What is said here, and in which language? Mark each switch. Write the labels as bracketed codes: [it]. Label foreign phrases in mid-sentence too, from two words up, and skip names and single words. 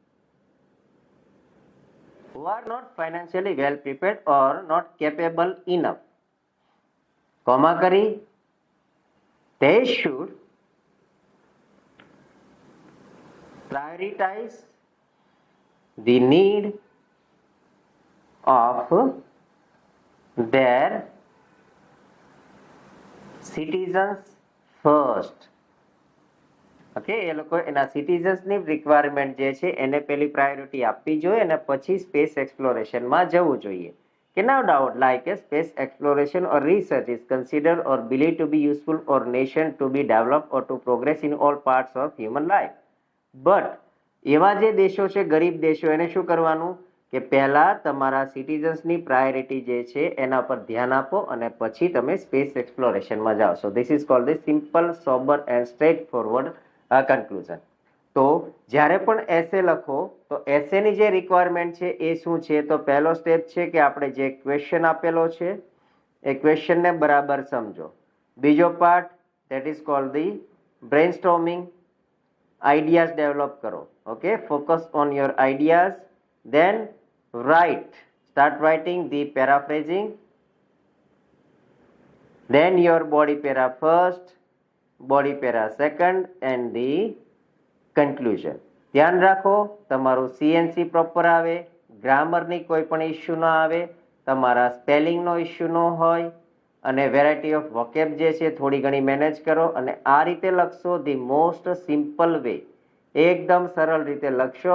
[en] who are not financially well prepared or not capable enough, comma કરી, they should prioritize the need of their citizens first. [gu] ઓકે, એ લોકો એના [en] citizensની requirement [gu] જે છે એને પેલી પ્રાયોરિટી આપવી જોઈએ અને પછી [en] space explorationમાં [gu] જવું જોઈએ. [en] કે no doubt like a space exploration or research is considered or believed to be useful for nation to be developed or to progress in all parts of human life. [gu] But એવા જે દેશો છે ગરીબ દેશો એને શું કરવાનું કે પહેલા તમારા [en] citizensની priority [gu] જે છે એના પર ધ્યાન આપો અને પછી તમે [en] space explorationમાં [gu] જાઓ. [en] So this is called the simple sober and straight forward conclusion. [gu] તો જ્યારે પણ એસે લખો તો એસેની જે રિક્વાયરમેન્ટ છે એ શું છે? તો પહેલો સ્ટેપ છે કે આપણે જે ક્વેશ્ચન આપેલો છે એ ક્વેશ્ચનને બરાબર સમજો. [en] બીજો part that is called the brainstorming, ideas develop karo. Okay, focus on your ideas, then start writing the paraphrasing, then your body para first, body para second and the conclusion. [gu] ધ્યાન રાખો તમારું CNC પ્રોપર આવે, ગ્રામરની કોઈ પણ ઇશ્યુ ન આવે, તમારા સ્પેલિંગનો ઇશ્યુ ન હોય અને [en] variety of vocab [gu] જે છે થોડી ઘણી મેનેજ કરો અને આ રીતે લખશો [en] the most simple way, [gu] એકદમ સરળ રીતે લખશો.